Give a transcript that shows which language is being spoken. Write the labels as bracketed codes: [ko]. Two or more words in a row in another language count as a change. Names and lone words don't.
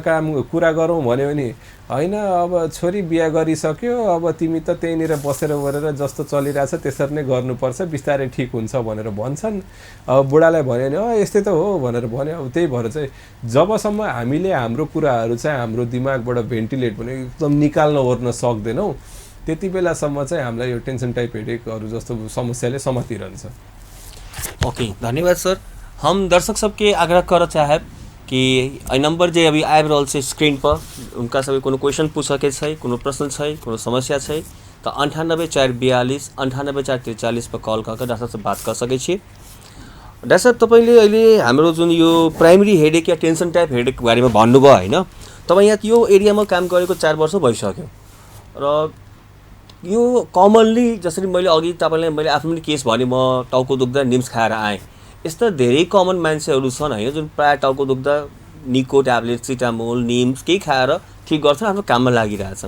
[ne] काम कुरा गरौँ भन्यो भने हैन अब छोरी बिहा गरिसक्यो अब तिमी त त्यहीँनिर बसेर गरेर जस्तो चलिरहेछ त्यसरी नै गर्नुपर्छ बिस्तारै ठीक हुन्छ भनेर भन्छन् अब बुढालाई भन्यो भने यस्तै त हो भनेर भन्यो अब त्यही भएर चाहिँ जबसम्म हामीले हाम्रो कुराहरू चाहिँ हाम्रो दिमागबाट भेन्टिलेट भने एकदम निकाल्न ओर्न सक्दैनौं त्यति बेलासम्म चाहिँ हामीलाई यो [en] tension type headaches [ne] जस्तो समस्याले समातिरहन्छ। ओके धन्यवाद सर। [mai] हम दर्शक सबके आग्रह कर चाहे कि नंबर जे अभी आबि रहल छै स्क्रीन पर उनका सब कोनो क्वेश्चन पूछ सके छै कोनो प्रश्न छै कोनो समस्या छै तो 98 442 98 443 पर कॉल करके डॉक्टर से बात कर सके छी। [ne] डाक्टर साहब तपाईँले अहिले हाम्रो जुन यो [en] primary headache [ne] या [en] tension type headache [ne] बारेमा भन्नुभयो होइन, तपाईँ यहाँ यो एरियामा काम गरेको 4 वर्ष भइसक्यो र यो कमनली जसरी मैले अघि तपाईँलाई मैले आफ्नो पनि केस भने, म टाउको दुख्दा निम्स खाएर आएँ, यस्ता धेरै कमन मान्छेहरू छन् होइन जुन प्रायः टाउको दुख्दा निको ट्याब्लेट सिटामोल निम्स केही खाएर ठिक गर्छन्, आफ्नो काममा लागिरहेछन्।